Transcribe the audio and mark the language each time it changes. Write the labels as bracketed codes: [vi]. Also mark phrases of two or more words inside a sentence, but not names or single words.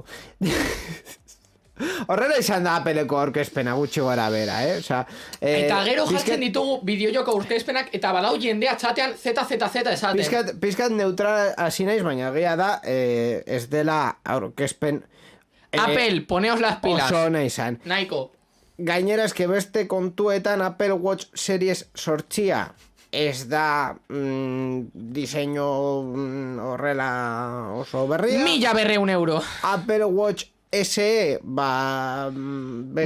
[eu] Horrela izan da Appleko aurkezpena gutxi gora bera, Osea, eta gero jartzen ditugu bideojoko aurkezpenak eta badau jendea txatean ZZZ esaten. Pizkat neutral hasi naiz, baina egia da ez dela aurkezpen [es] Apple, poneos las pilas. [eu] Oso ona izan. Nahiko. Gainera eske beste kontuetan Apple Watch Series 8 ez da diseinu horrela oso berria. 1.200 euro. Apple Watch SE, beste...